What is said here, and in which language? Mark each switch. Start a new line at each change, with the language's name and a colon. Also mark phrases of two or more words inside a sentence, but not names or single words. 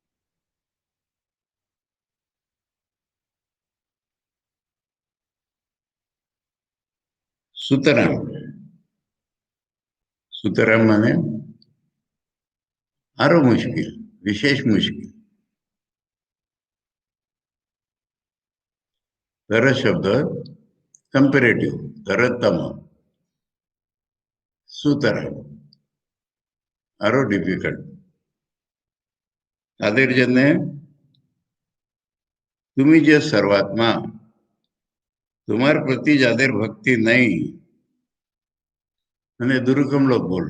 Bangla: সুতরাং, সুতরাং মানে আরো মুশকিল, বিশেষ মুশকিল।
Marathi: तर शब्द कंपेरेटिव, तरतम,
Bangla: সুতরাং আরো ডিফিকাল্ট তাদের জন্য। তুমি যে সর্বাত্মা, তোমার প্রতি যাদের ভক্তি নেই, মানে দুরকম লোক বললো।